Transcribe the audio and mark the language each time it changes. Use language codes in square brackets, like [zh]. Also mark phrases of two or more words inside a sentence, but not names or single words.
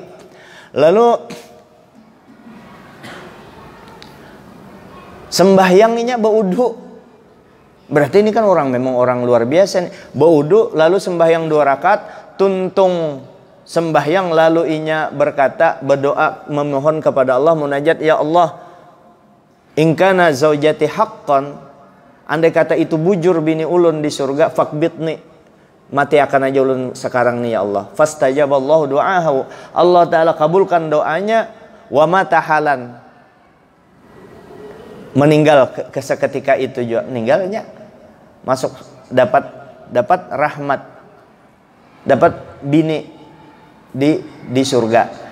[bjn] Lalu sembahyangnya baudu. Berarti ini kan memang orang luar biasa nih. Baudu lalu sembahyang 2 rakaat, tuntung sembahyang lalu inya berdoa memohon kepada Allah, munajat, [ar] "يا الله، إن كان زوجتي حقا," [bjn] andai kata itu bujur bini ulun di surga, fakbitni, mati akan aja ulun sekarang nih ya Allah. [ar] فاستجاب الله دعاءه, [bjn] Allah Ta'ala kabulkan doanya. [ar] ومات حالا, [bjn] meninggal seketika itu juga, meninggalnya masuk dapat rahmat, dapat bini di surga.